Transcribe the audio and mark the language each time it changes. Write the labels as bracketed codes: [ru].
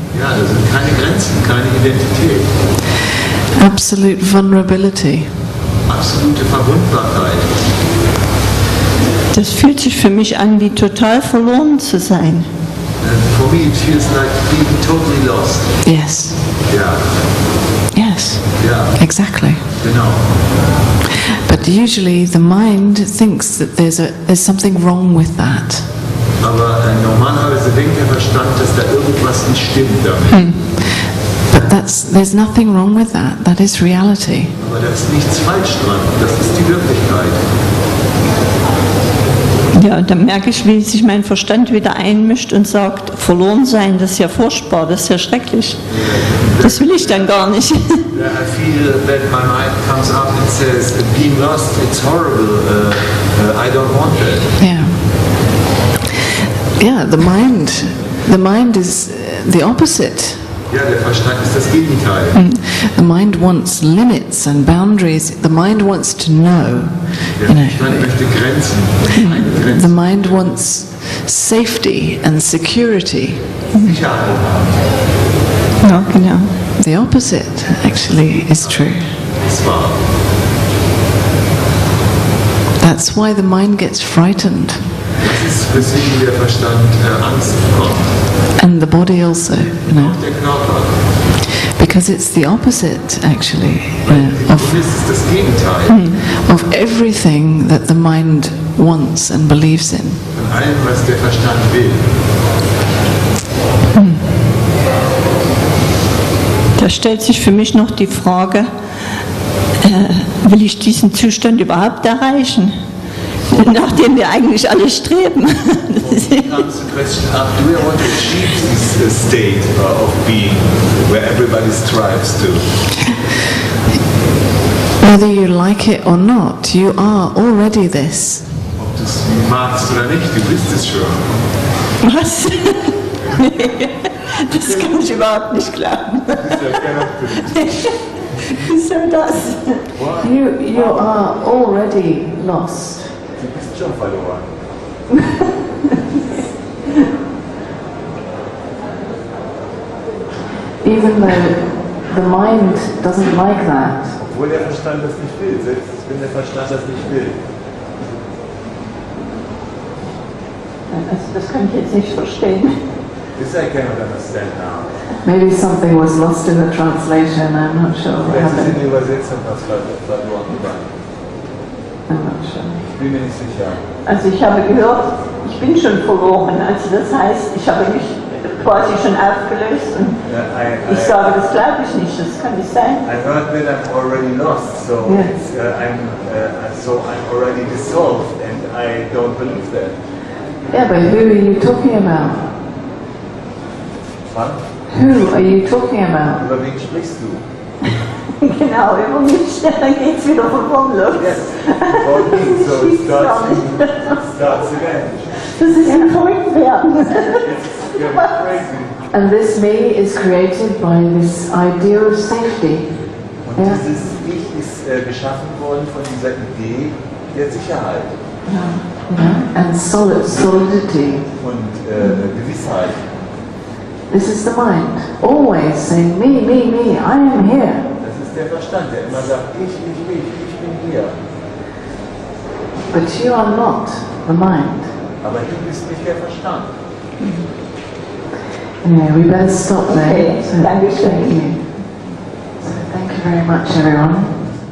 [de] Ja, da sind keine Grenzen, keine Identität, [en] absolute vulnerability. [de] absolute Verwundbarkeit. Das fühlt sich für mich an, wie total verloren zu sein. [en] And for me it feels like being totally lost. Yes, [de] Ja, [en] yes, [de] ja, [en] exactly. [de] genau. [en] But usually the mind thinks that there's something wrong with that. [de] Aber normalerweise denkt der Verstand, dass da irgendwas nicht stimmt damit. [en] But there's nothing wrong with that. That is reality. [de] Aber da ist nichts falsch dran. Das ist die Wirklichkeit. Ja, dann merke ich, wie sich mein Verstand wieder einmischt und sagt, verloren sein, das ist ja furchtbar, das ist ja schrecklich. Das will ich dann gar nicht. [en] I feel that my mind comes up and says, being lost, it's horrible. I don't want that. Yeah. Yeah, the mind is the opposite. [de] Ja, der Verstand ist das Gegenteil. [en] The mind wants limits and boundaries. The mind wants to know. [de] Der [en] You know, [de] Verstand möchte Grenzen. Eine [en] the [de] Grenze. [en] mind wants safety and security. [de] Sicherheit. Ja, genau. [en] The opposite actually is true. [de] Das war. [en] That's why the mind gets frightened. [de] Das ist, weswegen der Verstand Angst bekommt. [en] And the body also, [de] Auch der Körper. [en] because it's the opposite, actually, [de] Das ist das Gegenteil [en] of everything that the mind wants and believes in. [de] von allem, was der Verstand will. Da stellt sich für mich noch die Frage, will ich diesen Zustand überhaupt erreichen, nachdem wir eigentlich alle streben? [en] Comes the question up, do we want to achieve this state of being where everybody strives to? Whether you like it or not, you are already this. [de] Ob du es magst oder nicht, du bist es schon. Was? Nee, das kann ich überhaupt nicht glauben. Wieso das? [en] You are already lost. [de] Du bist schon verloren. [en] Even though the mind doesn't like that, [de] Obwohl der Verstand das nicht will, selbst wenn der Verstand das nicht will. Das kann ich jetzt nicht verstehen. [en] This I cannot understand now. maybe something was lost in the translation, I'm not sure what [de] Vielleicht ist in [en] happened. [de] der Übersetzung was verloren gegangen. [en] I'm not sure. [de] Ich bin mir nicht sicher. Also ich habe gehört, ich bin schon verloren. Also das heißt, ich habe mich quasi schon aufgelöst und ich sage, das glaube ich nicht, das kann nicht sein. [en] I heard that I'm already lost, so Yes. I'm already dissolved, and I don't believe that. Yeah, but who are you talking about? [de] Was? [en] Who are you talking about? [de] Über wen sprichst du? Genau, über mich, dann geht es wieder von vorn los. [en] Yes. About me, so it [de] Ich gar nicht. [en] starts again. [de] Das ist ein verrückt werden. [en] It's getting crazy. And this me is created by this idea of safety. [de] Und Ja. dieses Ich ist geschaffen worden von dieser Idee der Sicherheit [en] And solidity. [de] und Gewissheit. [en] This is the mind, always saying, me, I am here. [de] Das ist der Verstand, der immer sagt, ich bin hier. [en] But you are not the mind. [de] Aber du bist nicht der Verstand. [en] Anyway, we better stop there. Okay, So, [de] Dankeschön. [en] thank you. So, thank you very much, everyone.